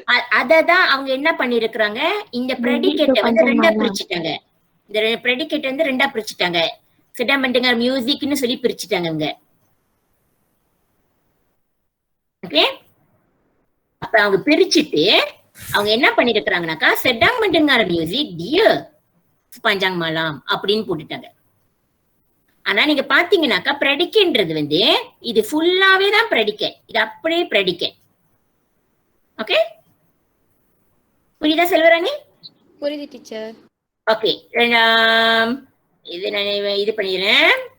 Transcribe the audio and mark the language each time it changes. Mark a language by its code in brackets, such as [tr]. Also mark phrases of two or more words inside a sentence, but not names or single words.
[ta] அததான் அவங்க என்ன பண்ணிருக்காங்க, இந்த predicate வந்து ரெண்டா பிரிச்சுட்டாங்க. இந்த predicate வந்து ரெண்டா பிரிச்சுட்டாங்க. [ms] sedang mendengar music [ta] ன்னு சொல்லி பிரிச்சுட்டாங்க இங்க. ஓகே, அப்ப அவங்க பிரிச்சுட்டு அவங்க என்ன பண்ணிருக்காங்கனாக்கா [ms] sedang mendengar music dia sepanjang malam [ta] அப்படின்னு போட்டுட்டாங்க. ஆனா நீங்க பாத்தீங்கன்னாக்கா predicate வந்து இது ஃபுல்லாவே தான் predicate, இது அப்படியே predicate. ஓகே, புரியுதா செல்வராணி? புரியுது டீச்சர். ஓகே, இது நான் இது பண்ணிடுறேன்.